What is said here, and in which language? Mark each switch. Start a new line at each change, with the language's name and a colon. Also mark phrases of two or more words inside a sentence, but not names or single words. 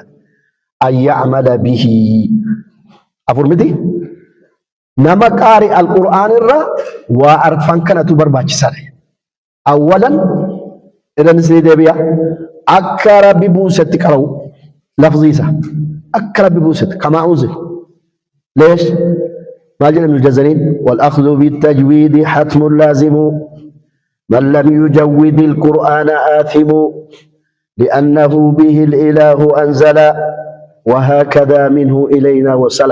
Arabic: أن يعمل به.
Oromo: Afur miti? Nama qaari al-Qur'aan irra waa arfan kanatu barbaachisaadha. Awwalan idan isinii deebi'a. Akka rabbi buusetti qara'u lafzi isaa. Akka rabbi buusetti
Arabic: كما أنزل. ليش؟ ما جل من الجزرين والأخذ بالتجويد حتم لازم من لم يجود القرآن آثم لأنه به الإله أنزل وهكذا منه إلينا وصل.